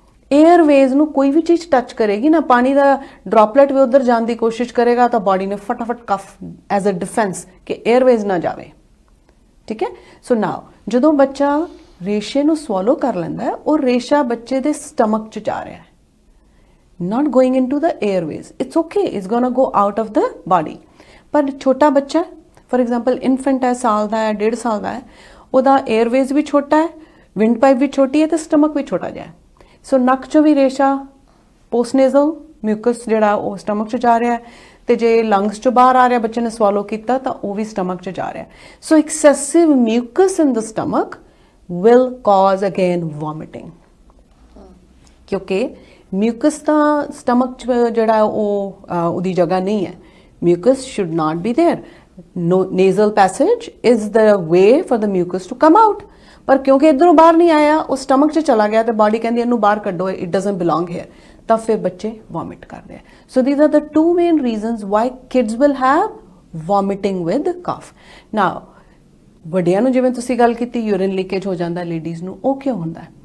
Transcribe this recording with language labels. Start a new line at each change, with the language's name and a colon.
Punjabi: 에ਅਰਵੇਜ਼ ਨੂੰ ਕੋਈ ਵੀ ਚੀਜ਼ ਟੱਚ ਕਰੇਗੀ ਨਾ, ਪਾਣੀ ਦਾ ਡ੍ਰੌਪਲੇਟ ਵੀ ਉਧਰ ਜਾਣ ਦੀ ਕੋਸ਼ਿਸ਼ ਕਰੇਗਾ ਤਾਂ ਬਾਡੀ ਨੇ ਫਟਾਫਟ ਕਫ ਐਜ਼ ਅ ਡਿਫੈਂਸ ਕਿ 에ਅਰਵੇਜ਼ ਨਾ ਜਾਵੇ, ਠੀਕ ਹੈ। ਸੋ ਨਾਓ ਜਦੋਂ ਬੱਚਾ ਰੇਸ਼ੇ ਨੂੰ ਸਵਾਲੋ ਕਰ ਲੈਂਦਾ ਹੈ, ਉਹ ਰੇਸ਼ਾ ਬੱਚੇ ਦੇ ਸਟਮਕ 'ਚ ਜਾ ਰਿਹਾ ਹੈ,
English: not going into the airways. It's okay, it's gonna go out of the body.
Punjabi: ਪਰ ਛੋਟਾ ਬੱਚਾ, ਫॉर एग्जांपल ਇਨਫੈਂਟ ਹੈ, ਸਾਲ ਦਾ ਹੈ, 1.5 ਸਾਲ ਦਾ ਹੈ, ਉਹਦਾ 에ਅਰਵੇਜ਼ ਵੀ ਛੋਟਾ ਹੈ, ਵਿੰਡ ਪਾਈਪ ਵੀ ਛੋਟੀ ਹੈ ਤੇ ਸਟਮਕ ਵੀ ਛੋਟਾ ਜਿਹਾ ਹੈ। ਸੋ ਨੱਕ 'ਚੋਂ ਵੀ ਰੇਸ਼ਾ, ਪੋਸਟਨੇਜ਼ਲ ਮਿਊਕਸ ਜਿਹੜਾ ਉਹ ਸਟਮਕ 'ਚ ਜਾ ਰਿਹਾ ਹੈ, ਤੇ ਜੇ ਲੰਗਸ 'ਚੋਂ ਬਾਹਰ ਆ ਰਿਹਾ, ਬੱਚੇ ਨੇ ਸਵਾਲੋ ਕੀਤਾ ਤਾਂ ਉਹ ਵੀ ਸਟਮਕ 'ਚ ਜਾ ਰਿਹਾ। ਸੋ
English: excessive mucus in the stomach will cause again vomiting,
Punjabi: ਕਿਉਂਕਿ ਮਿਊਕਸ ਤਾਂ ਸਟਮਕ 'ਚ ਜਿਹੜਾ ਉਹ ਉਹਦੀ ਜਗ੍ਹਾ ਨਹੀਂ ਹੈ।
English: Mucus should not be there. Nasal passage is the way for the mucus to come out.
Punjabi: ਪਰ ਕਿਉਂਕਿ ਇਧਰੋਂ ਬਾਹਰ ਨਹੀਂ ਆਇਆ, ਉਹ ਸਟਮਕ 'ਚ ਚਲਾ ਗਿਆ ਤੇ ਬਾਡੀ ਕਹਿੰਦੀ ਇਹਨੂੰ ਬਾਹਰ ਕੱਢੋ,
English: it doesn't belong here,
Punjabi: ਤਾਂ ਫਿਰ ਬੱਚੇ ਵੋਮਿਟ ਕਰਦੇ ਆ।
English: So these are the two main reasons why kids will have vomiting with cough.
Punjabi: ਨਾਓ ਵੱਡਿਆਂ ਨੂੰ ਜਿਵੇਂ ਤੁਸੀਂ ਗੱਲ ਕੀਤੀ ਯੂਰਿਨ ਲੀਕੇਜ ਹੋ ਜਾਂਦਾ ਲੇਡੀਜ਼ ਨੂੰ, ਉਹ ਕਿਉਂ ਹੁੰਦਾ?